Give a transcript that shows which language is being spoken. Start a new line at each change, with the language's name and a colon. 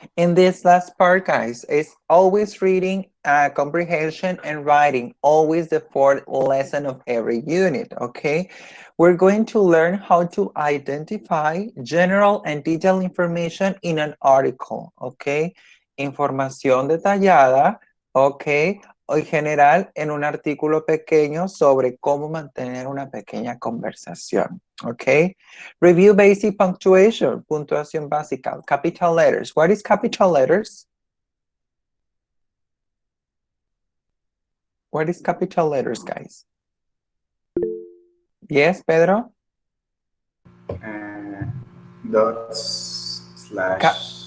English: In this last part, guys, is always reading, comprehension, and writing. Always the fourth lesson of every unit, okay? We're going to learn how to identify general and detailed information in an article, okay?
Spanish: Información detallada, okay? O en general en un artículo pequeño sobre cómo mantener una pequeña conversación, okay?
English: Review basic punctuation,
Spanish: puntuación básica,
English: capital letters. What is capital letters? What is capital letters, guys? Yes, Pedro? Dots slash...